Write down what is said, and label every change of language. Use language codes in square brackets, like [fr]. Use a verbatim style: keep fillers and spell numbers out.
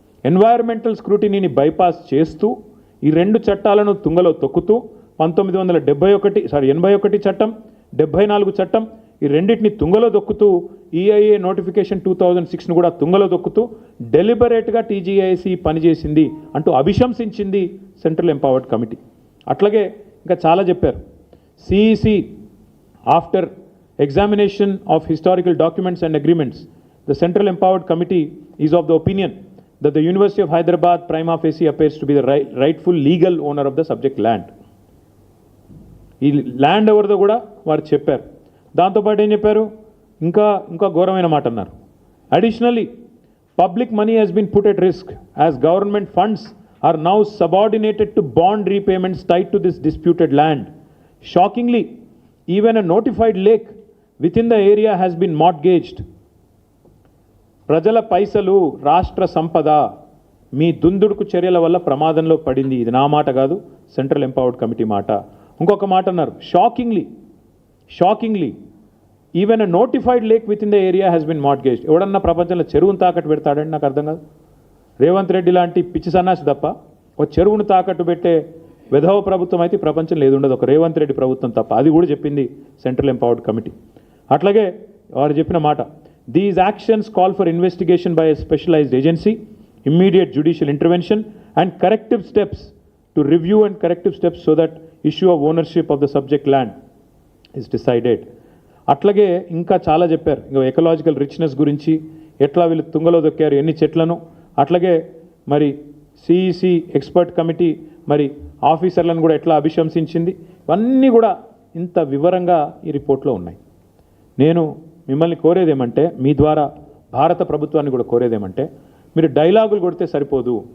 [te] Environmental స్క్రూటినీని bypass చేస్తూ ఈ రెండు చట్టాలను తుంగలో తొక్కుతూ పంతొమ్మిది వందల డెబ్బై ఒకటి సారీ ఎనభై ఒకటి చట్టం డెబ్బై నాలుగు చట్టం ఈ రెండింటిని తుంగలో దొక్కుతూ ఈఐఏ నోటిఫికేషన్ టూ థౌజండ్ సిక్స్ను కూడా తుంగలో దొక్కుతూ డెలిబరేట్గా టీజీఐసి పనిచేసింది అంటూ అభిశంసించింది సెంట్రల్ ఎంపవర్డ్ కమిటీ. అట్లాగే ఇంకా చాలా చెప్పారు. [en] CEC after examination of historical documents and agreements the central empowered committee is of the opinion that the University of Hyderabad prima facie appears to be the right, rightful legal owner of the subject land. [te] ఈ land ఎవరిదో కూడా వారు చెప్పారు. దాంతోపాటు ఏం చెప్పారు, ఇంకా ఇంకా ఘోరమైన మాట అన్నారు. [en] Additionally public money has been put at risk as government funds are now subordinated to bond repayments tied to this disputed land. Shockingly, even a notified lake within the area has been mortgaged. [te] ప్రజల పైసలు రాష్ట్ర సంపద మీ దుందుడుకు చర్యల వల్ల ప్రమాదంలో పడింది. ఇది నా మాట కాదు, సెంట్రల్ ఎంపవర్డ్ కమిటీ మాట. ఇంకొక మాట అన్నారు, [en] Shockingly shockingly even a notified lake within the area has been mortgaged. [te] ఎవడన్నా ప్రపంచంలో చెరువును తాకట్టు పెడతాడని నాకు అర్థం కాదు. రేవంత్ రెడ్డి లాంటి పిచ్చి సన్నాసి తప్ప ఒక చెరువును తాకట్టు పెట్టే విధవ ప్రభుత్వం అయితే ప్రపంచంలో ఏది ఉండదు, ఒక రేవంత్ రెడ్డి ప్రభుత్వం తప్ప. అది కూడా చెప్పింది సెంట్రల్ ఎంపవర్డ్ కమిటీ. అట్లాగే వారు చెప్పిన మాట, [en] these actions call for investigation by a specialized agency, immediate judicial intervention and corrective steps to review and corrective steps so that issue of ownership of the subject land is decided. [te] అట్లాగే ఇంకా చాలా చెప్పారు. ఇంకా ecological richness గురించి ఎట్లా వీళ్ళు తుంగలో దొక్కారు ఎన్ని చెట్లను, అట్లాగే మరి సిఈసి ఎక్స్పర్ట్ కమిటీ మరి ఆఫీసర్లను కూడా ఎట్లా అభిశంసించింది, ఇవన్నీ కూడా ఇంత వివరంగా ఈ రిపోర్ట్లో ఉన్నాయి. నేను మిమ్మల్ని కోరేదేమంటే, మీ ద్వారా భారత ప్రభుత్వాన్ని కూడా కోరేదేమంటే, మీరు డైలాగులు కొడితే సరిపోదు.